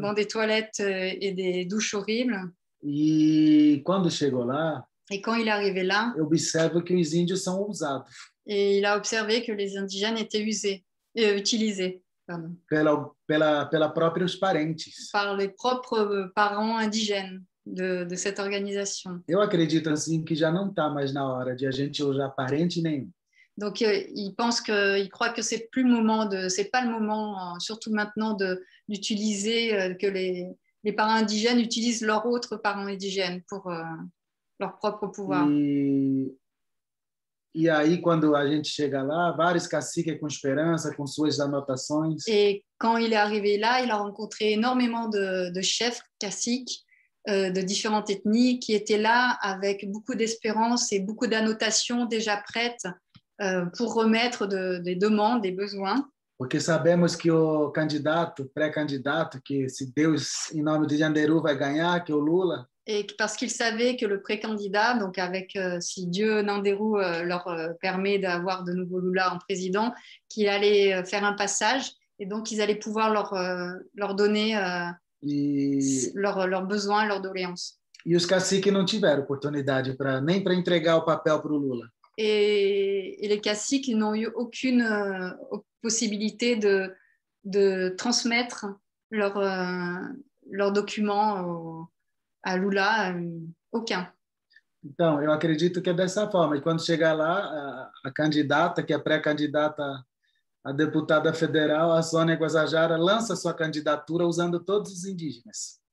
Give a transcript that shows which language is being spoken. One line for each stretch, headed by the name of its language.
French: Dans des toilettes et des douches horribles.
Portuguese: E quando chegou lá,
French: et quand il est arrivé là,
Portuguese: eu observo que os índios são usados.
French: Et il a observé que les indigènes étaient utilisés. Pardon.
Portuguese: Pela próprios parentes.
French: Par les propres parents indigènes de cette organisation.
Portuguese: Eu acredito assim que já não está mais na hora de a gente usar parente nenhum.
French: Donc il croit que c'est pas le moment, surtout maintenant, d'utiliser que les parents indigènes utilisent leurs autres parents indigènes pour leur propre pouvoir.
Portuguese: E aí, quando a gente chega lá, vários caciques com esperança, com suas anotações.
French: Et quand il est arrivé là, il a rencontré énormément de chefs caciques de différentes ethnies qui étaient là avec beaucoup d'espérance et beaucoup d'annotations déjà prêtes pour remettre des demandes, des besoins.
Portuguese: Porque sabemos que o pré-candidato, que se Deus, em nome de Janderu, vai ganhar, que é o Lula.
French: Et parce qu'ils savaient que le pré-candidat, donc si Dieu Nanderu leur permet d'avoir de nouveau Lula en président, qu'il allait faire un passage et donc ils allaient pouvoir leur donner leurs besoins, leurs doléances.
Portuguese: E os caciques não tiveram oportunidade nem para entregar o papel para o Lula.
French: Et les caciques n'ont eu aucune possibilité de transmettre leurs documents à Lula, aucun.
Portuguese: Então, eu acredito que é dessa forma. E quando chegar lá, a candidata, que é pré-candidata a deputada federal, a Sônia Guajajara, lança sua candidatura usando todos os indígenas.